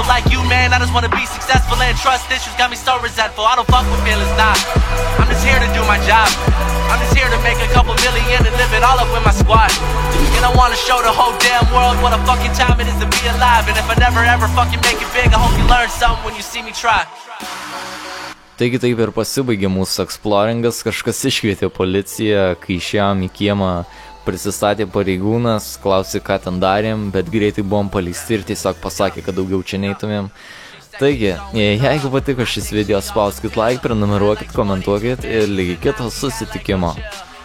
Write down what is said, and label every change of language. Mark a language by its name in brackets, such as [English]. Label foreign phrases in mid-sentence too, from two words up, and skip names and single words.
[English] Like you, man, I just wanna be successful. And trust issues got me so resentful. I don't fuck with feelings, nah. I'm just here to do my job. I'm just here to make a couple million and live it all up with my squad. And I wanna show the whole damn world what a fucking time it is to be alive. And if I never ever fucking make it big, I hope you learn something when you see me try. [Lithuanian] Taigi taip ir pasibaigė mūsų eksploringas, kažkas iškvietė policiją, kai išėjom į kiemą, prisistatė pareigūnas, klausė, ką ten darėm, bet greitai buvom paleisti ir tiesiog pasakė, kad daugiau čia neitumėm. Taigi, jeigu patiko šis video, spauskit like, prenumeruokit, komentuokit ir lygiai kito susitikimo.